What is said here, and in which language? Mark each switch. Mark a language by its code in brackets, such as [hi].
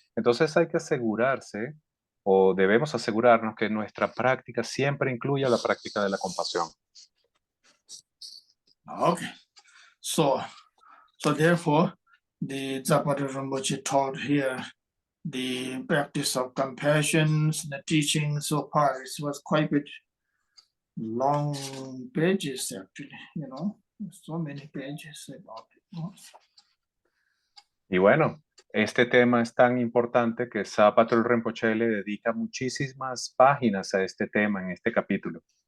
[es] Entonces hay que asegurarse o debemos asegurarnos que nuestra práctica siempre incluya la práctica de la compasión. [en] Okay, so therefore, the Zapata Rinpoche taught here the practice of compassion, the teaching so far. It was quite a bit long pages, actually, so many pages about it. [es] Y bueno, este tema es tan importante que Zapato Rinpoche le dedica muchísimas páginas a este tema en este capítulo.